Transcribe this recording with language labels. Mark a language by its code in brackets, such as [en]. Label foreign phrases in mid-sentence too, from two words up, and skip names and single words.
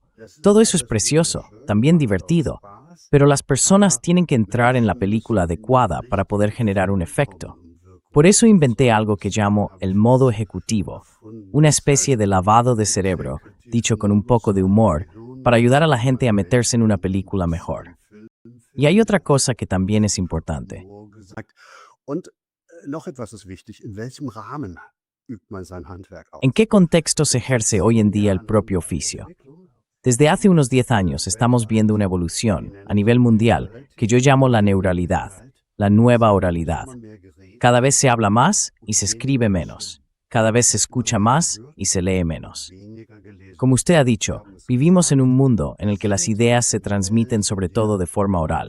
[es] Todo eso es precioso, también divertido, pero las personas tienen que entrar en la película adecuada para poder generar un efecto. Por eso inventé algo que llamo el modo ejecutivo, una especie de lavado de cerebro, dicho con un poco de humor, para ayudar a la gente a meterse en una película mejor. Y hay otra cosa que también es importante. [de] Und noch etwas ist wichtig, in welchem Rahmen übt man sein Handwerk aus? [es] ¿En qué contexto se ejerce hoy en día el propio oficio? Desde hace unos 10 años estamos viendo una evolución a nivel mundial que yo llamo la neuralidad, la nueva oralidad. Cada vez se habla más y se escribe menos. Cada vez se escucha más y se lee menos. Como usted ha dicho, vivimos en un mundo en el que las ideas se transmiten sobre todo de forma oral.